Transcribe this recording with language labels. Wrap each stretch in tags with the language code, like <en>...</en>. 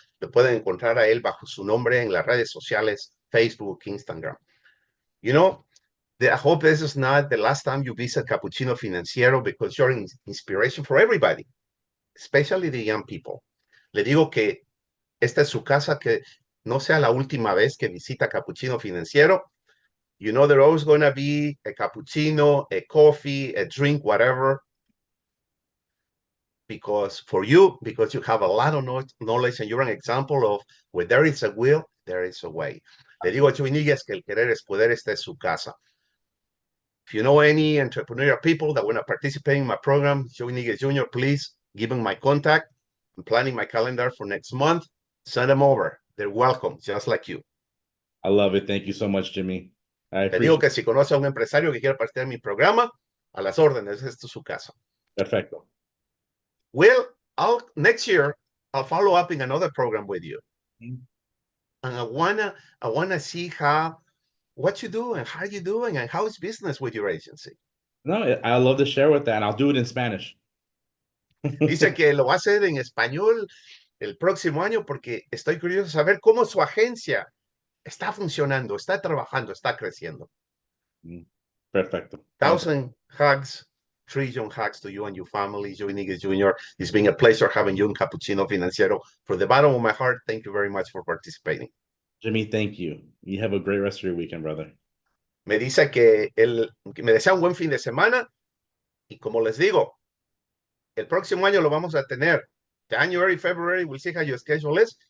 <es>Lo pueden encontrar a él bajo su nombre en las redes sociales, Facebook, Instagram.</es> <en>I hope this is not the last time you visit Cappucchino Financiero, because you're an inspiration for everybody, especially the young people.</en> <es>Le digo que esta es su casa, que no sea la última vez que visita Cappucchino Financiero.</es> <en>There's always going to be a cappuccino, a coffee, a drink, whatever. Because you have a lot of knowledge, and you're an example of where there is a will, there is a way.</en> <es>Le digo a Joey Niguez que el querer es poder. Esta es su casa.</es> <en>If you know any entrepreneurial people that want to participate in my program, Joey Niguez Jr., please give them my contact. I'm planning my calendar for next month. Send them over. They're welcome, just like you. I love it. Thank you so much, Jimmy.</en> <es>Le digo que si conoce a un empresario que quiera participar en mi programa, a las órdenes. Esta es su casa. Perfecto.</es> <en>Well, next year I'll follow up in another program with you, and I wanna see what you do and how you doing and how is business with your agency. No, I love to share with that, and I'll do it in Spanish.</en> <es>Dice que lo va a hacer en español el próximo año porque estoy curioso de saber cómo su agencia está funcionando, está trabajando, está creciendo. Perfecto.</es> <en>1,000 hugs, trillion hugs to you and your family, Joey Niguez Jr. It's been a pleasure having you in Cappuccino Financiero. From the bottom of my heart, thank you very much for participating. Jimmy, thank you. You have a great rest of your weekend, brother.</en> <es>Me dice que me desea un buen fin de semana y como les digo, el próximo año lo vamos a tener.</es> <en>January, February, we'll see how your schedule is.</en>